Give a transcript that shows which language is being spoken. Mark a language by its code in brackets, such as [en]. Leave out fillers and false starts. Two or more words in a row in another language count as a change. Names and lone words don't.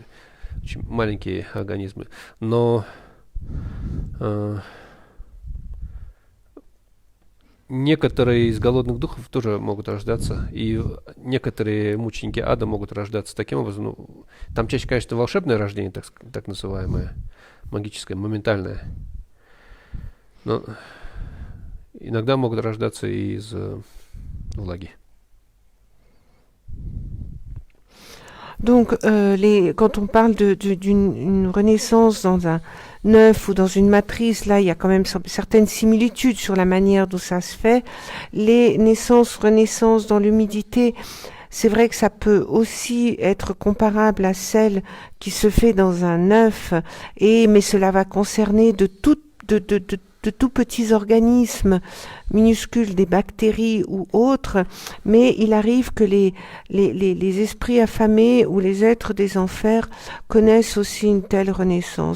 [ru] Очень маленькие организмы. Но некоторые из голодных духов тоже могут рождаться, и некоторые мученики ада могут рождаться таким образом. Ну, там чаще, конечно, волшебное рождение, так называемое, магическое, моментальное. Но иногда могут рождаться и из влаги. [fr] Donc, quand on parle d'une renaissance dans un œuf ou dans une matrice, là, il y a quand même certaines similitudes sur la manière dont ça se fait. Les naissances, renaissances dans l'humidité, c'est vrai que ça peut aussi être comparable à celle qui se fait dans un œuf, mais cela va concerner de de tout petits organismes minuscules, des bactéries ou autres, mais il arrive que les esprits affamés ou les êtres des enfers connaissent aussi une telle renaissance.